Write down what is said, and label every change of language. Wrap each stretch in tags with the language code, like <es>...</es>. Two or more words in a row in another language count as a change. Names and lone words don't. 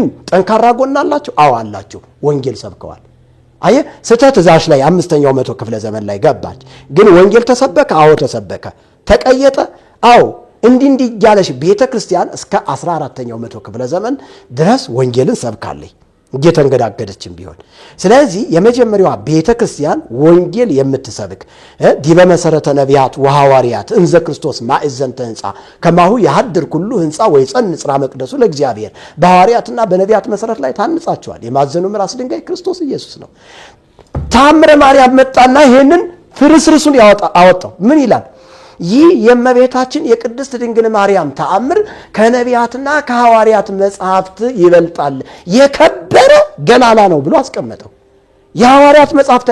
<am>ጠንካራ ጎን አላቸው። አዎ አላቸው። ወንጌል ሰብከዋል። አየ ስህተት እዛሽ ላይ 5ኛው መቶ ክፍለ ዘመን ላይ ገባች። ግን ወንጌል ተሰበከ። አዎ ተሰበከ። ተቀየጠ። አዎ እንዲህ ያለሽ ቤተክርስቲያን እስከ 14ኛው መቶ ክፍለ ዘመን ድረስ ወንጌልን ሰብካለች እየተንገዳገደችም ቢሆን። ስለዚህ የመጀመሪያዋ ቤተክርስቲያን ወንጌል የምትሰብክ</am> <gez>ዲበ መሰረተ ነቢያት ወሐዋርያት እንዘ ክርስቶስ ማእዘንተ ሕንጻ ከማሁ ያድር ኩሉ ሕንጻ ወይጸንጽ ራ መቅደሱ ለእግዚአብሔር።</gez> <am>በሐዋርያትና በነቢያት መሰረት ላይ ታንጻቸዋል። የማዕዘኑ ራስ ድንጋይ ክርስቶስ ኢየሱስ ነው። ታምረ ማርያም መጣና ይሄንን ፍርስርሱን አወጣው። ምን ይላል? ይህ የእመቤታችን የቅድስት ድንግል ማርያም ተአምር ከነቢያትና ከሐዋርያት መጽሐፍት ይበልጣል፣ የከበረ ገናና ነው ብሎ አስቀመጠው። የሐዋርያት መጽሐፍት</am>